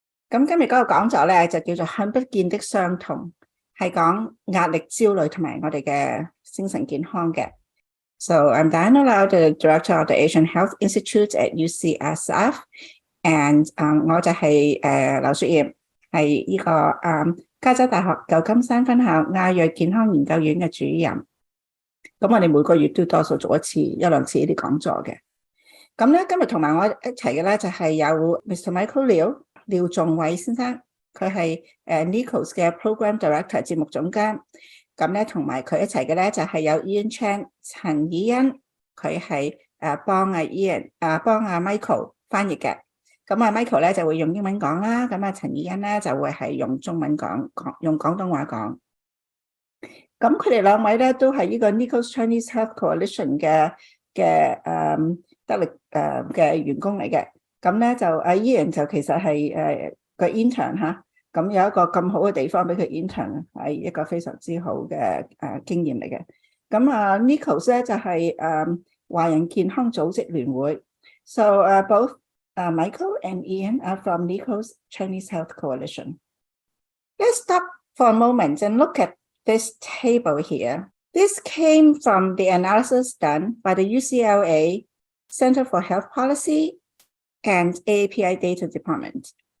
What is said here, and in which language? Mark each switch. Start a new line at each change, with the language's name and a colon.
Cantonese: 咁今日嗰個講座咧就叫做看不見的傷痛，係講壓力、焦慮同埋我哋嘅精神健康嘅。
English: So I'm Diana Liao, the director of the Asian Health Institute at UCSF, and
Cantonese: 我就係劉雪葉，係呢個加州大學舊金山分校亞裔健康研究院嘅主任。咁我哋每個月都多數做一兩次呢啲講座嘅。咁咧今日同埋我一齊嘅咧就係有 Mr. Michael Liao 廖仲偉先生，佢係NICOS 嘅 Program Director 節目總監。咁咧同埋佢一齊嘅咧就係有 Ian Chan 陳以欣，佢係幫Ian 幫Michael 翻譯嘅。咁Michael 咧就會用英文講啦，咁陳以欣咧就會係用中文講，用廣東話講。咁佢哋兩位咧都係呢個 NICOS Chinese Health Coalition 嘅得力嘅員工嚟嘅。咁咧就Ian 就其實係個 intern 嚇，咁有一個咁好嘅地方俾佢 intern 係一個非常之好嘅經驗嚟嘅。咁NICOS 咧就係華人健康組織聯會。
English: So both Michael and Ian are from NICOS Chinese Health Coalition. Let's stop for a moment and look at this table here. This came from the analysis done by the UCLA Center for Health Policy and AAPI Data Department.